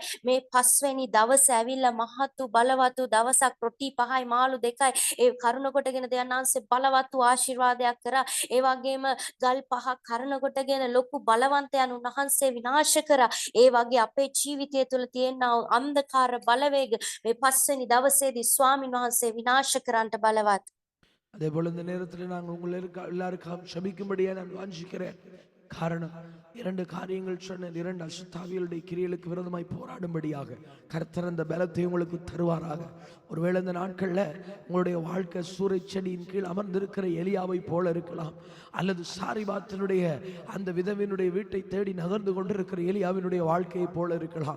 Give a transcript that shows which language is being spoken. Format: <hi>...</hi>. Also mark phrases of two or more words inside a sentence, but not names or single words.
<si>මේ 5 වෙනි දවසේ ඇවිල්ලා මහත් වූ බලවත් වූ දවසක්, රොටි 5යි මාළු 2යි ඒ කරුණ කොටගෙන දෙවියන් වහන්සේ බලවත් වූ ආශිර්වාදයක් කරා. ඒ වගේම ගල් 5ක් කරුණ කොටගෙන ලොකු බලවන්තයන් උන්වහන්සේ විනාශ කරා. ඒ වගේ අපේ ජීවිතය තුල තියෙනා අන්ධකාර බලවේග මේ 5 වෙනි දවසේදී ස්වාමින් වහන්සේ විනාශ කරන්නට බලවත්.</si> <ta>அதே போல இந்த நேரத்தில் நாங்கள் உங்களை எல்லாருக்கும் சபிக்கும்படியாக நான் வாஞ்சிக்கிறேன். காரணம் 2 காரியங்கள் சொன்ன 2 அசுத்தாவிகளுடைய கிரியைகளுக்கு விரோதமாய் போராடும்படியாக கர்த்தர் அந்த பலத்தை உங்களுக்கு தருவாராக. ஒருவேளை இந்த நாட்கள்ல உங்களுடைய வாழ்க்கை சூறைச்செடியின் கீழ் அமர்ந்திருக்கிற எலியாவை போல இருக்கலாம், அல்லது சாரிபாத்தினுடைய அந்த விதவினுடைய வீட்டை தேடி நகர்ந்து கொண்டிருக்கிற எலியாவினுடைய வாழ்க்கையை போல இருக்கலாம்.</ta>